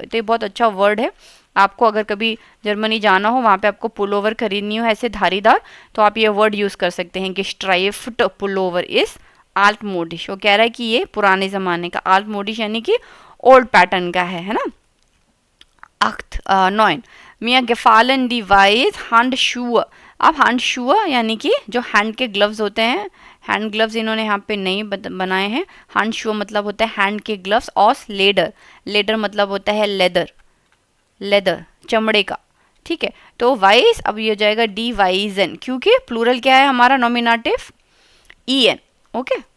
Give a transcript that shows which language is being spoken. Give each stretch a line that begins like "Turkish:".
Hindi: तो ये बहुत अच्छा वर्ड है। आपको अगर कभी जर्मनी जाना हो, वहाँ पे आपको पुलोवर खरीदनी हो ऐसे धारीदार, तो आप ये वर्ड यूज़ कर सकते हैं। गेस्ट्राइफ्ड पुलोवर इज आल्ट मोडिश। वो कह रहा है कि ये पुराने ज़माने का, आल्ट मोडिश यानी कि ओल्ड पैटर्न का है ना।
German: 9 mir gefallen die weiß Handschuhe।
Hindi: अब Handschuhe यानी कि जो हैंड के ग्लव्स होते हैं, हैंड ग्लव्स इन्होंने यहाँ पे नहीं बनाए हैं। Handschuhe मतलब होता है हैंड के ग्लव्स। और लेदर, लेदर मतलब होता है लेदर, लेदर चमड़े का, ठीक है। तो वाइस अब ये हो जाएगा डी वाइजन, क्योंकि प्लूरल क्या है हमारा, नॉमिनेटिव en, ओके।